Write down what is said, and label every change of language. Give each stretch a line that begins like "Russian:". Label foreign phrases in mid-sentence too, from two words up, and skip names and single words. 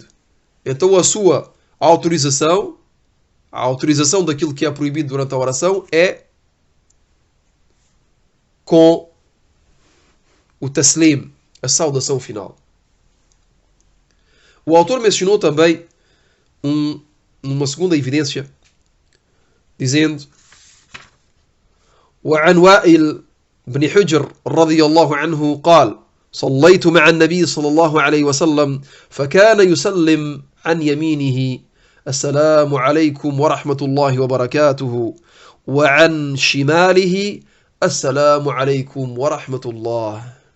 Portuguese: Então a sua autorização, a autorização daquilo que é proibido durante a oração é com o taslim, a saudação final. O autor mencionou também uma segunda evidência, dizendo:
Arabic: وعن وائل بن حجر رضي الله عنه قال: صليت مع النبي صلى الله عليه وسلم فكان يسلم عن يمينه السلام عليكم ورحمة الله وبركاته وعن شماله السلام عليكم ورحمة الله.